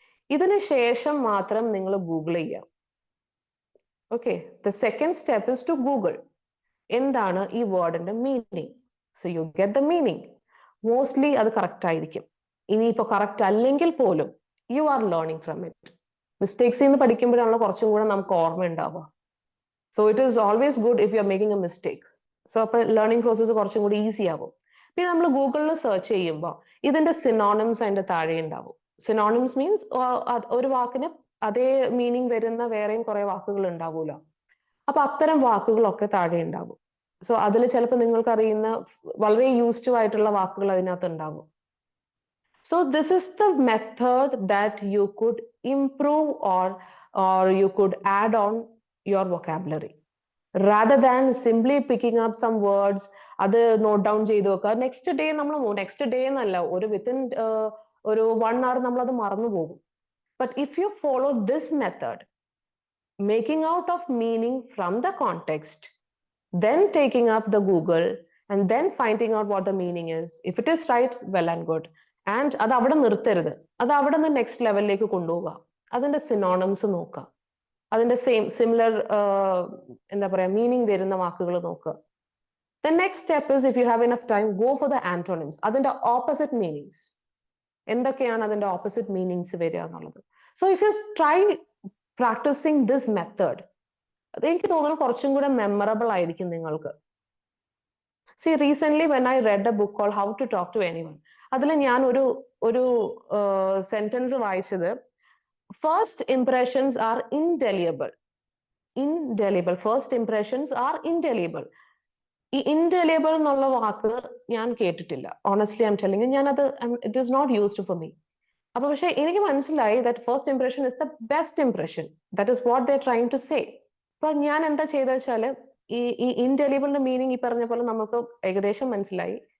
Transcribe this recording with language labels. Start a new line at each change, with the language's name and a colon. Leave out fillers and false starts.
Malayalam: ഇതിന് ശേഷം മാത്രം നിങ്ങൾ ഗൂഗിൾ ചെയ്യുക.
English: okay, the second step is to Google
Malayalam: എന്താണ് ഈ വേർഡിന്റെ meaning.
English: So you get the meaning. Mostly
Malayalam: അത് കറക്റ്റ് ആയിരിക്കും. ഇനിയിപ്പോ കറക്റ്റ് അല്ലെങ്കിൽ പോലും
English: You are learning from it.
Malayalam: മിസ്റ്റേക്സിൽ നിന്ന് പഠിക്കുമ്പോഴാണല്ലോ കുറച്ചും കൂടെ നമുക്ക് ഓർമ്മ ഉണ്ടാവുക.
English: So it is always good if you are making a mistake.
Malayalam: So learning process കുറച്ചും കൂടി ഈസി ആവും. പിന്നെ നമ്മൾ ഗൂഗിളിൽ സെർച്ച് ചെയ്യുമ്പോൾ ഇതിന്റെ സിനോണിംസ് അതിന്റെ താഴെ ഉണ്ടാവും. സിനോണിംസ് മീൻസ് ഒരു വാക്കിന് അതേ മീനിങ് വരുന്ന വേറെയും കുറെ വാക്കുകൾ ഉണ്ടാവുമല്ലോ. അപ്പൊ അത്തരം വാക്കുകളൊക്കെ താഴെ ഉണ്ടാവും. സോ അതിൽ ചിലപ്പോൾ നിങ്ങൾക്ക് അറിയുന്ന വളരെ യൂസ്ഡ് ആയിട്ടുള്ള വാക്കുകൾ അതിനകത്ത് ഉണ്ടാവും.
English: So this is the method that you could improve or you could add on your vocabulary. Rather than simply picking up some words,
Malayalam: അത് നോട്ട് ഡൗൺ ചെയ്ത് വെക്കുക. നെക്സ്റ്റ് ഡേ നമ്മൾ നെക്സ്റ്റ് ഡേ എന്നല്ല, ഒരു വിത്തിൻ ഒരു 1 hour നമ്മൾ അത് മറന്നു പോകും.
English: But if you follow this method, making out of meaning from the context, then taking up the Google and then finding out what the meaning is. If it is right, well and good.
Malayalam: And അത് അവിടെ നിർത്തരുത്, അത് അവിടെ നിന്ന് next ലെവലിലേക്ക് കൊണ്ടുപോവുക. അതിന്റെ synonyms നോക്കുക, അതിന്റെ സിമിലർ എന്താ പറയാ മീനിങ് വരുന്ന വാക്കുകൾ നോക്കുക.
English: The next step is, if you have enough time, go for the antonyms.
Malayalam: അതിന്റെ ഓപ്പോസിറ്റ് മീനിങ്സ് എന്തൊക്കെയാണ്, അതിന്റെ ഓപ്പോസിറ്റ് മീനിങ്സ് വരിക എന്നുള്ളത്.
English: So if you try practicing this method,
Malayalam: അത് എനിക്ക് തോന്നുന്നു കുറച്ചും കൂടെ മെമ്മറബിൾ ആയിരിക്കും നിങ്ങൾക്ക്.
English: See, recently when I read a book called How to Talk to Anyone,
Malayalam: അതിൽ ഞാൻ ഒരു സെന്റൻസ് വായിച്ചത്,
English: First impressions are indelible. First impressions are indelible.
Malayalam: ഈ ഇൻഡെലിയബിൾ എന്നുള്ള വാക്ക് ഞാൻ കേട്ടിട്ടില്ല.
English: honestly I'm telling,
Malayalam: ഞാനത്
English: It is not used for me.
Malayalam: അപ്പൊ പക്ഷെ എനിക്ക് മനസ്സിലായി
English: That first impression is the best impression. That is what they trying to say.
Malayalam: അപ്പൊ ഞാൻ എന്താ ചെയ്തത് വെച്ചാല്, ഈ ഇൻഡെലിയബിളിന്റെ മീനിങ് ഈ പറഞ്ഞ പോലെ നമുക്ക് ഏകദേശം മനസ്സിലായി.